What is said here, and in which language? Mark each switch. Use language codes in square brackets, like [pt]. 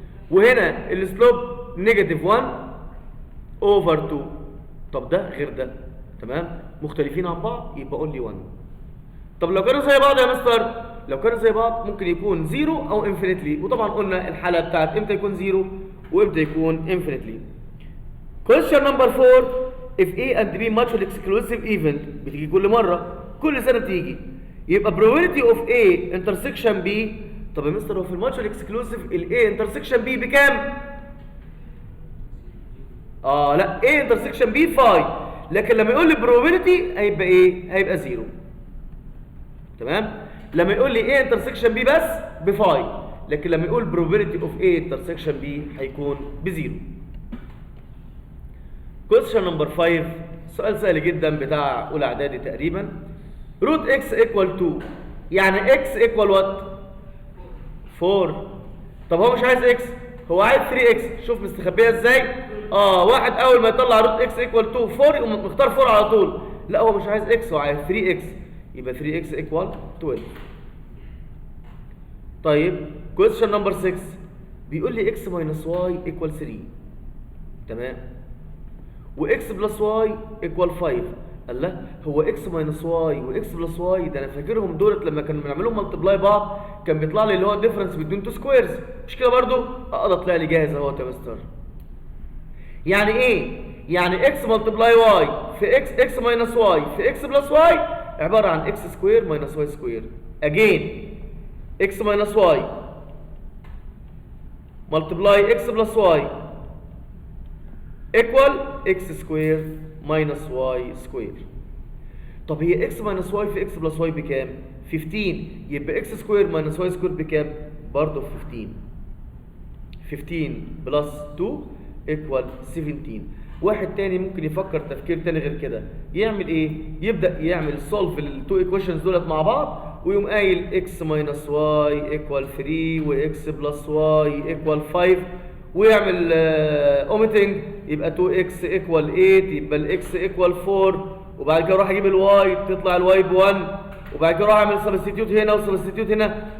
[ar] وهنا الاسلوب نيجاتيف 1 اوفر 2. طب ده غير ده. تمام. مختلفين عن بعض يبقى اونلي 1. طب لو كانوا زي بعض يا مستر، لو كانوا زي بعض ممكن يكون 0 او انفينيتلي. وطبعا قلنا الحاله بتاعت امتى يكون 0 وامتى يكون انفينيتلي. [en] question number 4 if A and B mutually exclusive event [ar] بتيجي كل مره كل سنه بتيجي يبقى [en] probability of A intersection B. [ar] طب يا مستر هو في الماتشوال اكسكلوسيف ال A intersection B بكام؟ لا A intersection B 5 لكن لما يقول لي probability هيبقى ايه؟ هيبقى 0. تمام. لما يقول لي A intersection B بس ب 5 لكن لما يقول probability of A intersection B هيكون ب 0. [en] question number 5 [ar] سؤال سهل جدا بتاع اولى اعدادي تقريبا. [en] root x equal 2 [ar] يعني [en] x equal what؟ 4. [ar] طب هو مش عايز x هو عايز 3x. شوف مستخبيه ازاي. واحد اول ما يطلع root x equal 2 4 يقوم مختار 4 على طول. لا هو مش عايز x هو عايز 3x يبقى [en] 3x equal 12. طيب question number 6 [ar] بيقول لي [en] x minus y equal 3. تمام. و x plus y equal 5. [ar] الله هو x minus y و x plus y ده انا فاكرهم دولت لما كانوا بنعملهم ملتبلاي بعض كان بيطلع لي اللي هو الديفرنس بين 2 سكويرز. مش كده برضو؟ ده طلع لي جاهز اهوت يا مستر. يعني ايه؟ يعني [en] x multiply y في x minus y في x plus y [ar] عباره عن [en] x square minus y square. again x minus y multiply x plus y equal x square minus y square. [ar] طب هي x minus y في x plus y بكام؟ 15 يبقى x سكوير minus y سكوير بكام؟ برضه 15. [en] 15 plus 2 equal 17. [ar] واحد تاني ممكن يفكر تفكير تاني غير كده. يعمل ايه؟ يبدأ يعمل solve التو ايكويشنز دولت مع بعض ويقوم قايل [en] x minus y equal 3 [ar] و [en] x plus y equal 5 [ar] ويعمل اوميتنج يبقى 2x equal 8 يبقى الاكس equal 4 وبعد كده اروح اجيب الواي تطلع الواي ب 1 وبعد كده اروح اعمل سبستيتيوت هنا وسبستيتيوت هنا.